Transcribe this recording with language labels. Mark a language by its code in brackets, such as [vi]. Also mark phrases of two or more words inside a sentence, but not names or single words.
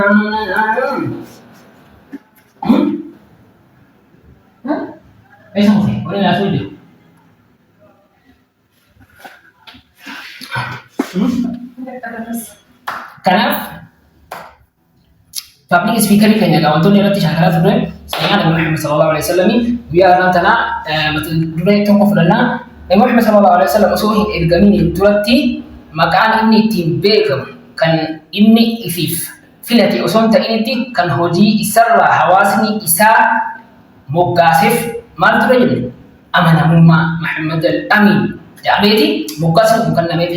[om] kanaaf [en] public speaker [om] keenya egaa wantoonni irratti shaakalaa turre sayyidina Nabi Muhammad [ar] صلى الله عليه وسلم [om] guyyaa irraa tanaa mata duree tokko fudhannaa. Nabi Muhammad [ar] صلى الله عليه وسلم [om] osoo hin ergamin duratti maqaan inni ittiin beekamu kan inni ifiif filate osoo hin ta'initti kan hojii isarraa hawaasni isaa moggaaseef maal ture jedhu amanamummaa Muhammad al-Amin jedhameeti moggaasni kun kan nameeti.